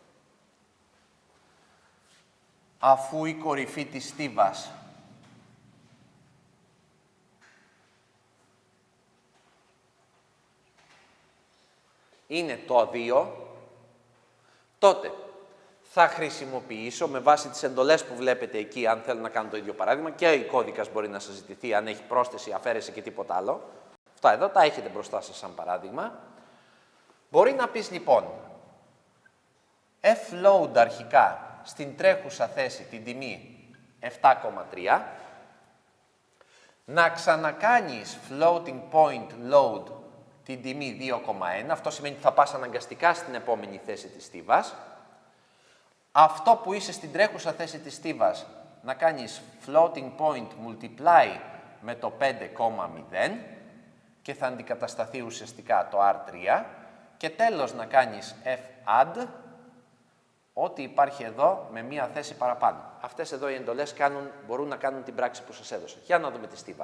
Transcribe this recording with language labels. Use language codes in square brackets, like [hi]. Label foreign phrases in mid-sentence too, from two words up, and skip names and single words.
[el] Αφού η κορυφή της στίβας είναι το 2, τότε θα χρησιμοποιήσω με βάση τις εντολές που βλέπετε εκεί, αν θέλω να κάνω το ίδιο παράδειγμα, και ο κώδικας μπορεί να σας ζητηθεί αν έχει πρόσθεση, αφαίρεση και τίποτα άλλο. Αυτά εδώ τα έχετε μπροστά σας σαν παράδειγμα. Μπορεί να πεις λοιπόν, F-load αρχικά στην τρέχουσα θέση την τιμή 7,3, να ξανακάνεις [en] floating point load [el] την τιμή 2,1, αυτό σημαίνει ότι θα πας αναγκαστικά στην επόμενη θέση της στίβας. Αυτό που είσαι στην τρέχουσα θέση της στίβας να κάνεις [en] floating point multiply [el] με το 5,0 και θα αντικατασταθεί ουσιαστικά το R3 και τέλος να κάνεις F-add ό,τι υπάρχει εδώ με μία θέση παραπάνω. Αυτές εδώ οι εντολές μπορούν να κάνουν την πράξη που σας έδωσα. Για να δούμε τη στίβα.